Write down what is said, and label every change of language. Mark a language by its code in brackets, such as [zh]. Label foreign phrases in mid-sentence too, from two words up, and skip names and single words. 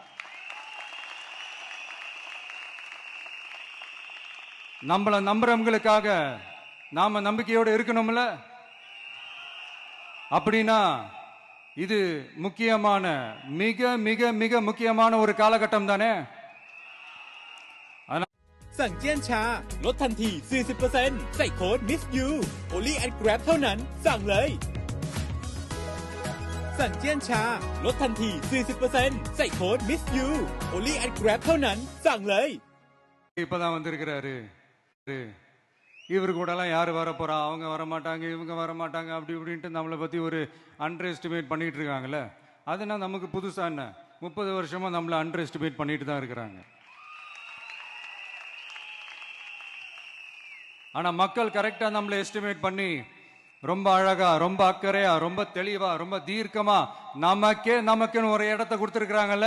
[ta] நம்மள நம்புறவங்களுக்காக நாம நம்பிக்கையோடு இருக்கணும்ல. அப்படின்னா இது முக்கியமான, மிக மிக மிக முக்கியமான ஒரு காலகட்டம் தானே. [th] สั่งเจี้ยนชาลดทันที 40% ใส่โค้ด Miss You Only at Grab เท่านั้นสั่งเลยสั่งเจี้ยนชาลดทันที 40% ใส่โค้ด Miss You Only at Grab เท่านั้นสั่งเลย [ta] இப்பதான் வந்திருக்கிறாரு. இவரு கூட எல்லாம் யாரு வர போறா, அவங்க வர மாட்டாங்க, இவங்க வர மாட்டாங்க, அப்படி இப்படின்ட்டு நம்மளை பத்தி ஒரு [en] under estimate [ta] பண்ணிட்டு இருக்காங்கல்ல. அதுனா நமக்கு புதுசா என்ன? 30 வருஷமா நம்மளை [en] under estimate [ta] பண்ணிட்டு தான் இருக்கிறாங்க. ஆனா மக்கள் கரெக்டா நம்மளை எஸ்டிமேட் பண்ணி ரொம்ப அழகா, ரொம்ப அக்கறையா, ரொம்ப தெளிவா, ரொம்ப தீர்க்கமா நமக்குன்னு ஒரு இடத்தை கொடுத்திருக்கிறாங்கல்ல.